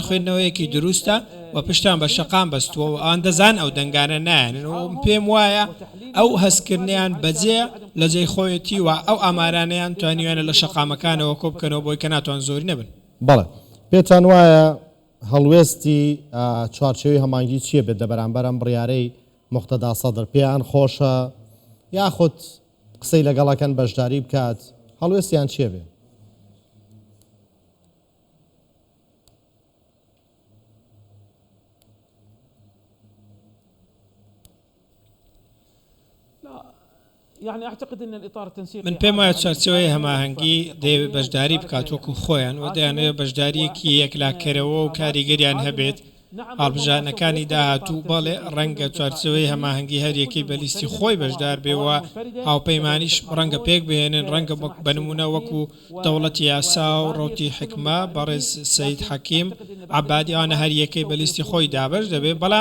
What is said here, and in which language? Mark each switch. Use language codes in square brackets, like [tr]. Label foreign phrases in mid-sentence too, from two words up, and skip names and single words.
[ckb] خوێندنەوەکەشان خوێندنەوەیەکی دروستە، و پشتیان بە شەقام بەستووە و ئەوان دەزان ئەو دەنگانە نایەنن و پێم وایە ئەو هەستکردنیان بەجێ لە جێی خۆیەتی و ئەو ئامارانەیان توانیوانە لە شەقامەکانەوە کۆ بکەنەوە بۆی کە ناتوان زۆری نەبن. بەڵێ پێتان وایە هەڵوێستی چوارچێوی هەمانگی چییە بێت لە بەرامبەر ئەم بڕیارەی موقتەدا سەدر پێیان خۆشە یاخود قسەی لەگەڵەکەن بەشداری بکات هەڵوێستیان چییە بێ؟ [ar] يعني اعتقد ان الاطار التنسيقي من [ckb] پێم وایە چارچەوەی هەماهەنگی دەیەوێت بەشداری بکات وەکو خۆیان و دەیانەوێت بەشداریەکی یەکلاکەرەوە و کاریگەریان هەبێت هەڵبژارنەکانی داهاتوو بەڵێ ڕەنگە چارچەوەی هەماهەنگی هەریەکەی بەلیستی خۆی بەشدار بێەوە هاوپەیمانیش ڕەنگە پێک بهێنن ڕەنگە بنمونە وەکو دەوڵەتی یاسا و ڕۆتی حکمە بەڕێز سەید حەکیم عەبادی ئەوانە هەریەکەی بەلیستی خۆی دابەش دەبێت بەڵام